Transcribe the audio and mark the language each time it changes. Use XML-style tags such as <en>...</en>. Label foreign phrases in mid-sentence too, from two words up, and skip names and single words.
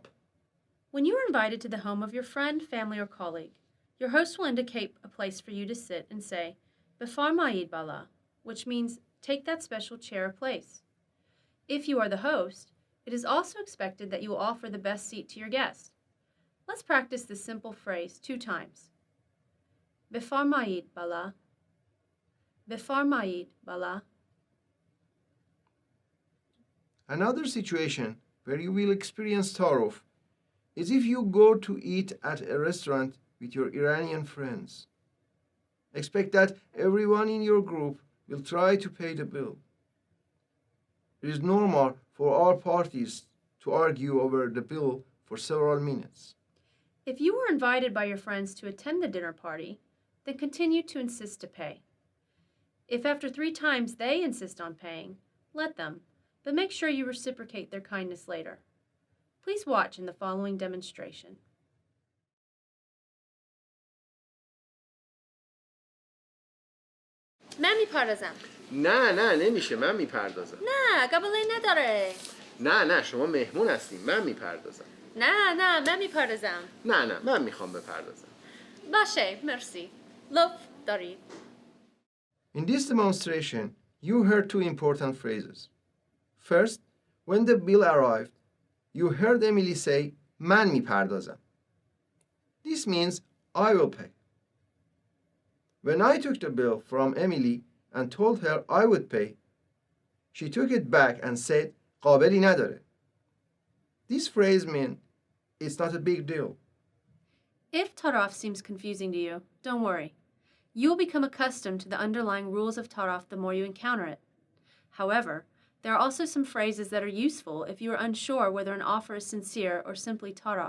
<en>When you are invited to the home of your friend, family, or colleague, your host will indicate a place for you to sit and say,</en> <fa>بفرمایید بالا,</fa> <en>which means take that special chair or place. If you are the host, it is also expected that you will offer the best seat to your guest. Let's practice this simple phrase 2 times.</en> <fa>بفرمایید بالا. بفرمایید بالا.</fa> <en>Another situation where you will experience Tarof is if you go to eat at a restaurant with your Iranian friends. Expect that everyone in your group will try to pay the bill. It is normal for all parties to argue over the bill for several minutes. If you were invited by your friends to attend the dinner party, then continue to insist to pay. If after 3 times they insist on paying, let them, but make sure you reciprocate their kindness later. Please watch in the following demonstration.</en> <fa>من میپردازم. نه نمیشه، من میپردازم. نه قبولی نداره. نه شما مهمون هستیم، من میپردازم. نه من میپردازم. نه من میخوام بپردازم. باشه مرسی. لطف دارید.</fa> <en>In this demonstration, you heard 2 important phrases. First, when the bill arrived, you heard Emily say,</en> <fa>من میپردازم.</fa> <en>This means, I will pay. When I took the bill from Emily and told her I would pay, she took it back and said,</en> <fa>قابلی نداره.</fa> <en>This phrase means, it's not a big deal. If Tarof seems confusing to you, don't worry. You will become accustomed to the underlying rules of Tarof the more you encounter it. However, there are also some phrases that are useful if you are unsure whether an offer is sincere or simply Tarof.</en>